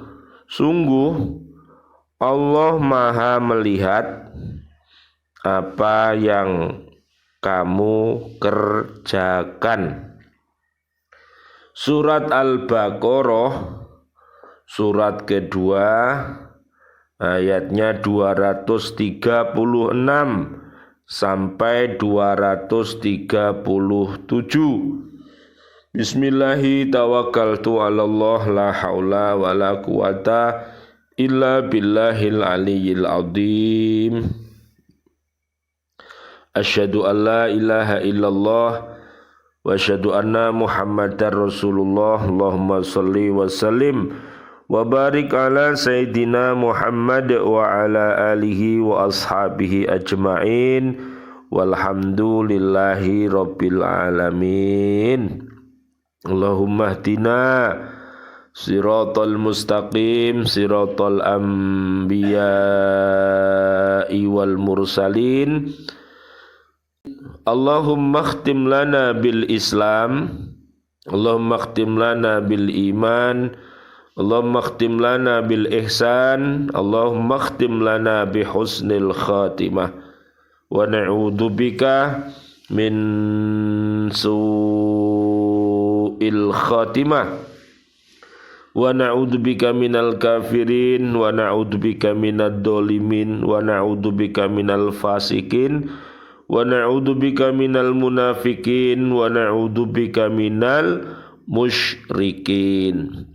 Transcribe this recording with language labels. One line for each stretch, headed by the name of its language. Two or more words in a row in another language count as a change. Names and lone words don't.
Indonesian: Sungguh Allah Maha melihat apa yang kamu kerjakan. Surat Al-Baqarah, surat kedua, ayatnya 236 sampai 237.
Arabic: بسم الله توكلت على الله لا حول ولا قوة إلا بالله العلي العظيم. أشهد أن لا إله إلا الله وأشهد أن محمدا رسول الله. اللهم صل وسلم وبارك على سيدنا محمد وعلى آله وأصحابه أجمعين والحمد لله رب العالمين. اللهم اهدنا الصراط المستقيم صراط الأنبياء والمرسلين. اللهم اختم لنا بالإسلام، اللهم اختم لنا بالإيمان، اللهم اختم لنا بالإحسان، اللهم اختم لنا بحسن الخاتمة، ونعوذ بك من سوء الخاتمة، ونعوذ بك من الكافرين، ونعوذ بك من الظالمين، ونعوذ بك من الفاسقين، ونعوذ بك من المنافقين، ونعوذ بك من المشركين.